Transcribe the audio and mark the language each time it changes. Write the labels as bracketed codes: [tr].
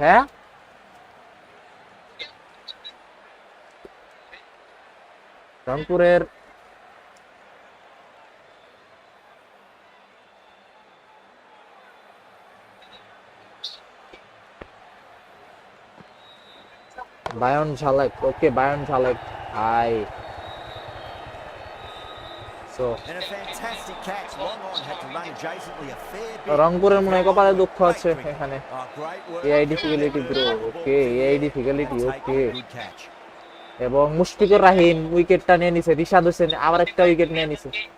[bn] হ্যাঁ, রংপুরের বায়ন ঝালেক, ওকে বায়ন ঝালেক high. So [en] And a fantastic catch. Long on had to run adjacently a fair bit. [bn] রংপুরের মনে হয় কপালে দুঃখ আছে এখানে। [en] Oh, great work. AI difficulty bro, okay AI difficulty, okay. Good catch. [bn] এবং মুশফিকুর রাহিম উইকেটটা নিয়ে নিছে, রিশাদ হোসেন আবার একটা উইকেট নিয়ে নিছে।